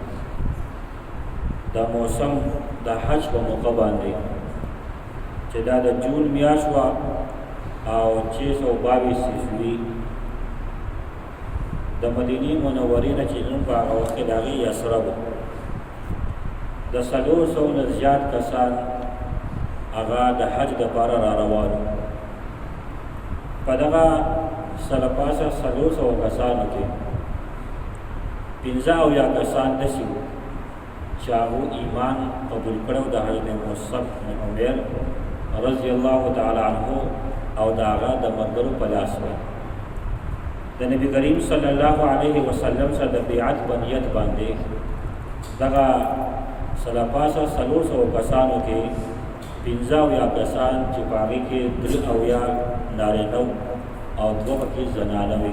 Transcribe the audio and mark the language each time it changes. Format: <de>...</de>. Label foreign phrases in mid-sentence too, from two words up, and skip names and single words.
<ps>د موسم د حج په موقع باندې چې دا د جون میاشت وه او 622 عیسوي د مدینې منورې نه چې نوم په هغه وخت کې د هغې یثرب د 400 نه زیات کسان هغه د حج دپاره را روان وو. په دغه سره پاسه 400 کسانو کې 15 کسان داسې وو چې هغو ایمان قبول کړی د حضرت مصعب بن عمیر</ps> <ar>رضی الله تعالی عنه</ar> <ps>او د هغه د ملګرو په لاس وه. د نبي کریم</ps> <ar>صلی الله علیه وسلم</ar> <ps>سره د بیعت په نیت باندې دغه سره پاسه 400 کسانو کې 15 کسان چې په هغې کې 3 نارینه او 2 پکې زنانه وې.</ps>